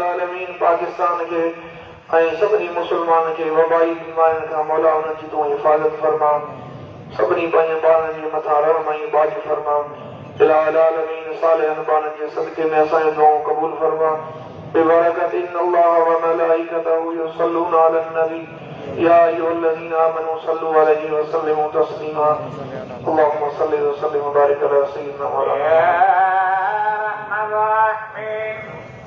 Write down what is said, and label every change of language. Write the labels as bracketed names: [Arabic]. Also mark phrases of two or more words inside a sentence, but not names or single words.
[Sindhi] आलमीन पाकिस्तान खे ऐं सभिनी मुस्लमान खे वबाई बीमारियुनि खां मौला उन्हनि जी तूं हिफ़ाज़त फरमा सभिनी पंहिंजे ॿारनि जे मथां रहम ऐं बाज फरमा इलाही आलमीन सालिहनि ॿारनि जे सदके में असांजूं दुआऊं क़बूल फरमा बिबरकत [Arabic] إن الله وملائكته يصلون على النبي يا أيها الذين آمنوا صلوا عليه وسلموا تسليما اللهم صل وسلم وبارك على سيدنا مولانا